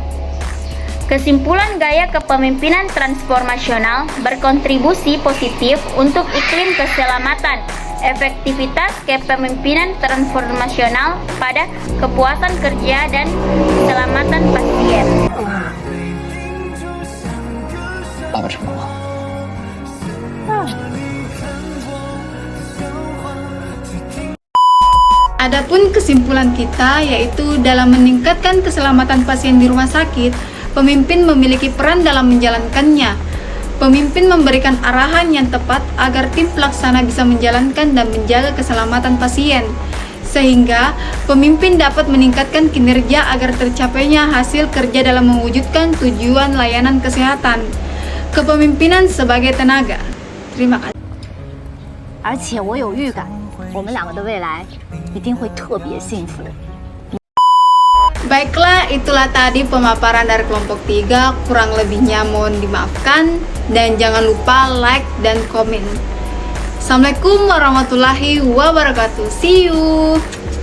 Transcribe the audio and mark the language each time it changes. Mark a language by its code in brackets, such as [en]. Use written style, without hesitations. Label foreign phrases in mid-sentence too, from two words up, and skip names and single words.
[id] Kesimpulan gaya kepemimpinan transformasional berkontribusi positif untuk iklim keselamatan. Efektivitas kepemimpinan transformasional pada kepuasan kerja dan keselamatan pasien. [zh] 爸爸成功了。 [id] Adapun kesimpulan kita yaitu dalam meningkatkan keselamatan pasien di rumah sakit, pemimpin memiliki peran dalam menjalankannya. Pemimpin memberikan arahan yang tepat agar tim pelaksana bisa menjalankan dan menjaga keselamatan pasien, sehingga pemimpin dapat meningkatkan kinerja agar tercapainya hasil kerja dalam mewujudkan tujuan layanan kesehatan. Kepemimpinan sebagai tenaga. Terima kasih. [zh] 而且我有预感，我们两个的未来一定会特别幸福。 [id] Baiklah, itulah tadi pemaparan dari kelompok 3, kurang lebihnya mohon dimaafkan dan jangan lupa like dan komen. [ar] السلام عليكم ورحمة الله وبركاته. [en] See you.